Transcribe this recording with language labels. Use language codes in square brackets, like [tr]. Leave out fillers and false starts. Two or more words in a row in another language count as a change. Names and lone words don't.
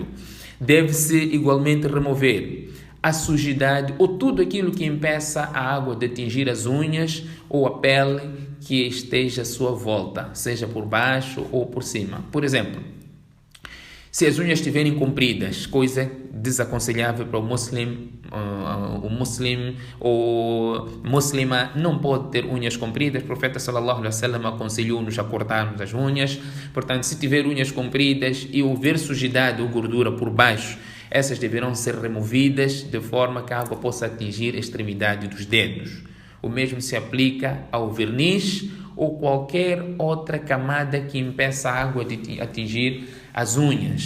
[pt] Deve-se igualmente remover a sujidade ou tudo aquilo que impeça a água de atingir as unhas ou a pele que esteja à sua volta, seja por baixo ou por cima. Por exemplo, se as unhas estiverem compridas, coisa desaconselhável para o muslima não pode ter unhas compridas. O profeta sallallahu alaihi wasallam aconselhou-nos a cortarmos as unhas. Portanto, se tiver unhas compridas e houver sujidade ou gordura por baixo, essas deverão ser removidas de forma que a água possa atingir a extremidade dos dedos. O mesmo se aplica ao verniz ou qualquer outra camada que impeça a água de atingir as unhas.